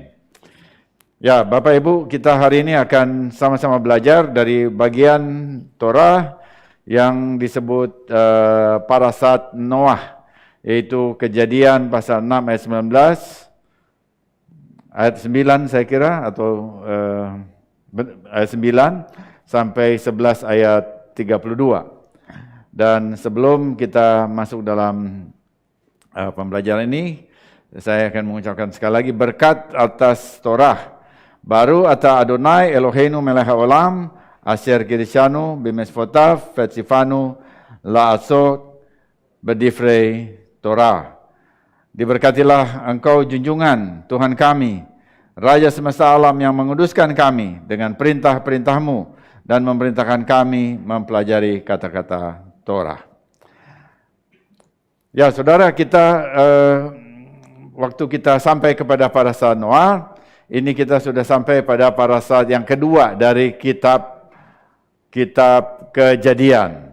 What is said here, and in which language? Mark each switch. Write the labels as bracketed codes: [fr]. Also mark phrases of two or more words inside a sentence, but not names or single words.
[id] Ya, Bapak Ibu, kita hari ini akan sama-sama belajar dari bagian Torah yang disebut parasat Noah, yaitu Kejadian pasal 6 ayat 19, ayat 9 saya kira, atau ayat 9 sampai 11 ayat 32. Dan sebelum kita masuk dalam pembelajaran ini, saya akan mengucapkan sekali lagi berkat atas Torah. [he] ברוך אתה אדוני אלוהינו מלך העולם אשר קידשנו במצוותיו וציוונו לעשות בדברי תורה. [id] Diberkatilah engkau junjungan Tuhan kami, Raja semesta alam yang menguduskan kami dengan perintah-perintah-Mu dan memerintahkan kami mempelajari kata-kata Torah. Ya saudara, kita waktu kita sampai kepada parasat Noah, ini kita sudah sampai pada parasat yang kedua dari kitab Kejadian.